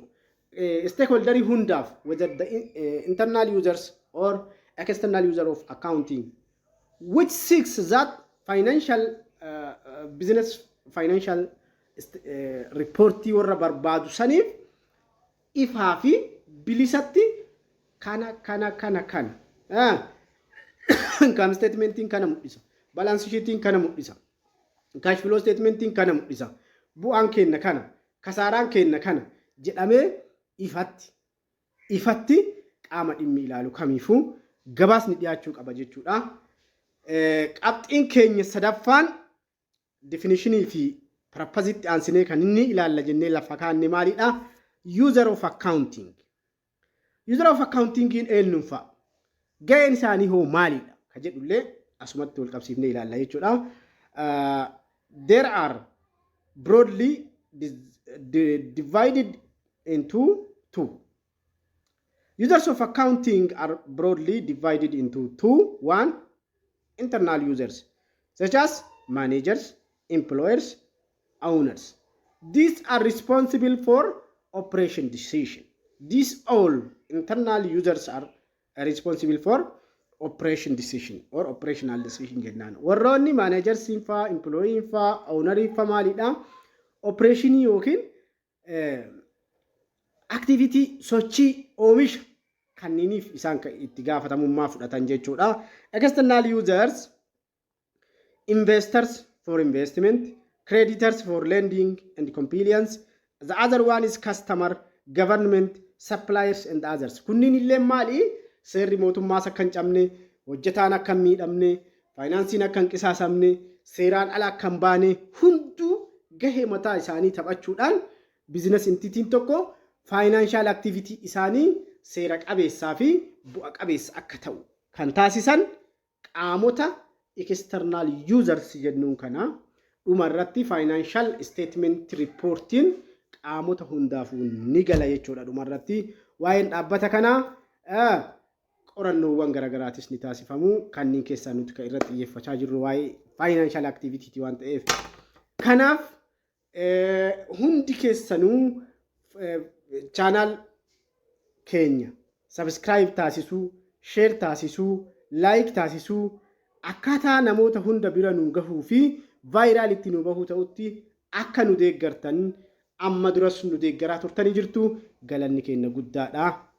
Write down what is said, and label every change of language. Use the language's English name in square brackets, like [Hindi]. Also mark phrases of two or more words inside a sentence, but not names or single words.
[Oromo] Stakeholder hundaaf, [English] whether the internal users or external user of accounting, which seeks that financial business financial [Oromo] reportii warra barbaadu saniif ifaa fi bilisatti kana [English] income statementiin [Oromo] kana mul'isa, [English] balance sheetiin [Oromo] kana mul'isa, [English] cash flow statementiin [Oromo] kana mul'isa, bu'aan kenna kana, kasaaraan kenna kana jedhamee ifatti qaama dhimmi ilaalu kamiifuu gabaasni dhiyaachuu qaba jechuudha. Qabxiin keenya sadaffaan definitionii fi purpose itti aansinee kan inni ilaalla jennee lafa kaanne maalidha? [English] User of accounting. User of accounting [Oromo] eenyuun fa'a? Ga'een isaanii hoo maalidha? Ka jedhullee asumatti wal qabsiifnee ilaalla jechuudha. [English] There are broadly divided into two. Users of accounting are broadly divided into two. One, internal users, such as managers, employers, owners. These are responsible for operation decision. These all internal users are responsible for operation decision or operational decision jennan. [Oromo] Warroonni managers infa, employee infa, owner infa maalidha? Operation yookiin activity sochii oomisha kanniniif isaan itti gaafatamummaa fudhatan jechuudha. [English] External users, investors for investment, creditors for lending and compliance. The other one is customer, government, suppliers and others. [Oromo] Kunniin illee maali? Seerri mootummaas akka hin cabne, hojjetaan akka hin miidhamne, faayinaansiin akka hin qisaasamne, seeraan ala akka hin baane hunduu gahee mataa isaanii taphachuudhaan [English] business entity [Oromo] tokko [English] financial activity [Oromo] isaanii seera qabeessaa fi bu'a qabeessa akka ta'u kan taasisan qaamota [English] external users [Oromo] jennuun kana dhumarratti [English] financial statement reporting [Oromo] qaamota hundaafuu ni gala jechuudha. Dhumarratti waa'een dhaabbata kanaa qorannoowwan garaagaraatis ni taasifamu. Kanneen keessaa nuti kan irratti xiyyeeffachaa jirru waa'ee [English] financial activity [Oromo] waan ta'eef kanaaf hundi keessanuu channel keenya subscribe taasisuu, share taasisuu, like taasisuu akkaataa namoota hunda bira nu gahuu fi viral itti nu bahuu ta'utti akka nu deeggartan amma duras nu deeggaraa turtanii jirtu galanni keenya guddaadha.